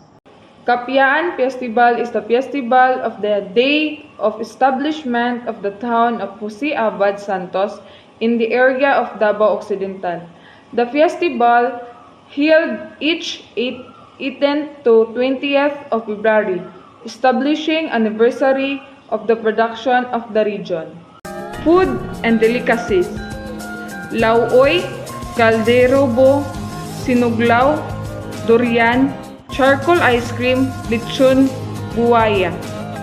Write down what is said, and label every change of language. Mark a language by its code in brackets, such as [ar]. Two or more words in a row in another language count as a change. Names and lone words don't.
[en] Kapiaan Festival is the festival of the day of establishment of the town of Jose Abad Santos in the area of Davao Occidental. The festival held each 18th to 20th of February, establishing anniversary of the production of the region. Food and delicacies: lauoy, kalderobo, sinuglaw, durian, charcoal ice cream, lechon, buwaya.